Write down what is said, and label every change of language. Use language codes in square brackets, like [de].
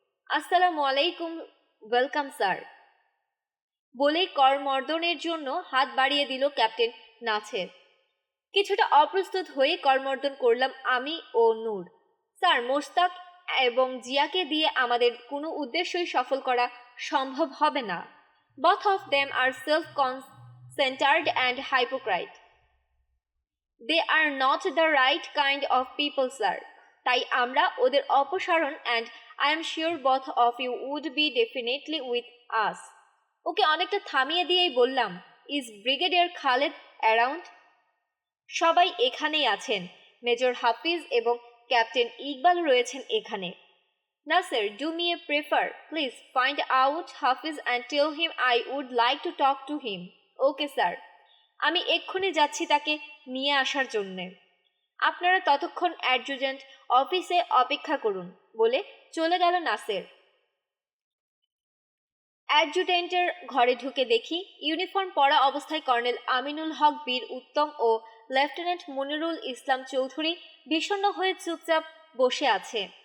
[bn] আসসালামু আলাইকুম, welcome sir বলেই করমর্দনের জন্য হাত বাড়িয়ে দিল ক্যাপ্টেন নাসের। কিছুটা অপ্রস্তুত হয়ে করমর্দন করলাম আমি ও নূর। স্যার, মোশতাক এবং জিয়াকে দিয়ে আমাদের কোনো উদ্দেশ্যই সফল করা সম্ভব হবে না। [en] Both of them are self-centered and hypocrite. They are not the right kind of people, sir. [bn] তাই আমরা ওদের অপসারণ [en] and I am sure both of you would be definitely with us. [bn] ওকে অনেকটা থামিয়ে দিয়েই বললাম, [en] is Brigadier Khaled around? [bn] সবাই এখানেই আছেন। মেজর হাফিজ এবং ক্যাপ্টেন ইকবাল রয়েছেন এখানে। [en] Nasser, do me a favor. Please find out Hafiz and tell him I would like to talk to him. [bn] Okay, sir. আমি এক্ষুনি যাচ্ছি তাকে নিয়ে আসার জন্যে। আপনারা ততক্ষণ অ্যাডজুটেন্ট অফিসে অপেক্ষা করুন বলে চলে গেল নাসের। অ্যাডজুটেন্টের ঘরে ঢুকে দেখি ইউনিফর্ম পরা অবস্থায় কর্নেল আমিনুল হক বীর উত্তম ও লেফটেন্যান্ট মনিরুল ইসলাম চৌধুরী বিষণ্ণ হয়ে চুপচাপ বসে আছে।